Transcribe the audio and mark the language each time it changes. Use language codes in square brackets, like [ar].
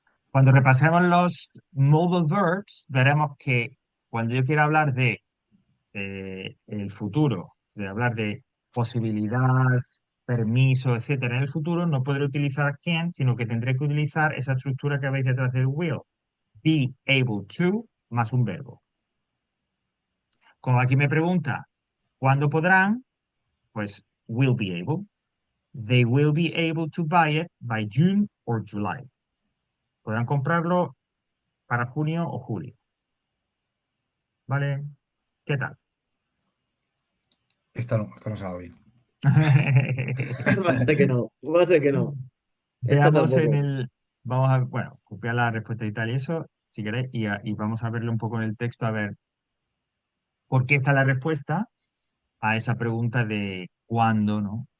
[es] Cuando repasemos los modal verbs, veremos que cuando yo quiero hablar de el futuro, de hablar de posibilidad, permiso, etcétera, en el futuro, no podré utilizar can, sino que tendré que utilizar esa estructura que veis detrás del will. [en] Be able to [es] más un verbo. Como aquí me pregunta, ¿cuándo podrán? [en] Pues will be able. They will be able to buy it by June or July. [es] Podrán comprarlo para junio o julio. ¿Vale? ¿Qué tal? Esta no se ha dado bien. Va a ser que no, va a ser que no. Esta Veamos en tampoco. vamos a, bueno, copiar la respuesta y tal y eso, si queréis, y vamos a verlo un poco en el texto, a ver por qué está la respuesta a esa pregunta de cuándo, ¿no?